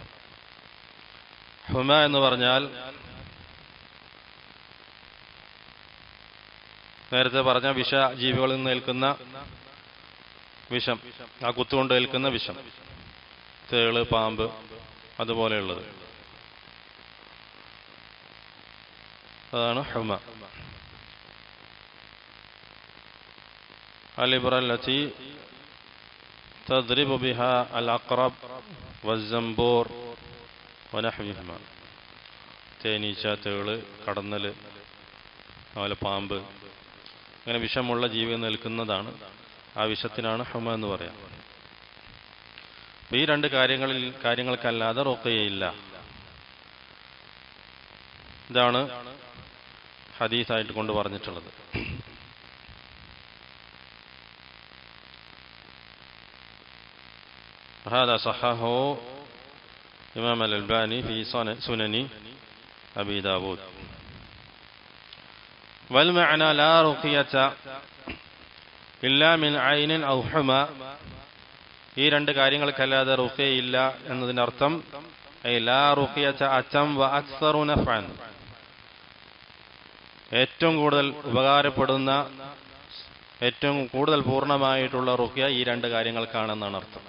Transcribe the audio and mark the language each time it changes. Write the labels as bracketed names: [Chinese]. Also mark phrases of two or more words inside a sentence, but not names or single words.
[Malayalam] ഹുമ എന്ന് പറഞ്ഞാൽ നേരത്തെ പറഞ്ഞ വിഷ ജീവികളിൽ നിന്ന് ഏൽക്കുന്ന വിഷം, ആ കുത്തുകൊണ്ട് ഏൽക്കുന്ന വിഷം, തേള്, പാമ്പ്, അതുപോലെയുള്ളത്, അതാണ് ഹുമ. [Arabic] الإبرة التي تضرب بها العقرب والزنبور ونحوهما. [Malayalam] തേനീച്ച, തേള്, കടന്നല്, അതുപോലെ പാമ്പ്, അങ്ങനെ വിഷമുള്ള ജീവികൾ നിൽക്കുന്നതാണ്. ആ വിഷത്തിനാണ് ഹുമ എന്ന് പറയാം. ഈ രണ്ട് കാര്യങ്ങൾക്കല്ലാതെ റുഖിയയില്ല. ഇതാണ് ഹദീസായിട്ട് കൊണ്ട് പറഞ്ഞിട്ടുള്ളത്. [Arabic] هذا صححه إمام الألباني في سنن أبي داود. والمعنى لا رقية إلا من عين أو حمى. [Malayalam] ഈ രണ്ട് കാര്യങ്ങൾക്കല്ലാതെ റുഖിയയില്ല എന്നതിന്റെ അർത്ഥം [Arabic] لا رقية أتم وأكثر نفعا. [Malayalam] ഏറ്റവും കൂടുതൽ ഉപകാരപ്പെടുന്ന, ഏറ്റവും കൂടുതൽ പൂർണ്ണമായിട്ടുള്ള റുഖിയ ഈ രണ്ട് കാര്യങ്ങൾക്കാണെന്നാണ് അർത്ഥം.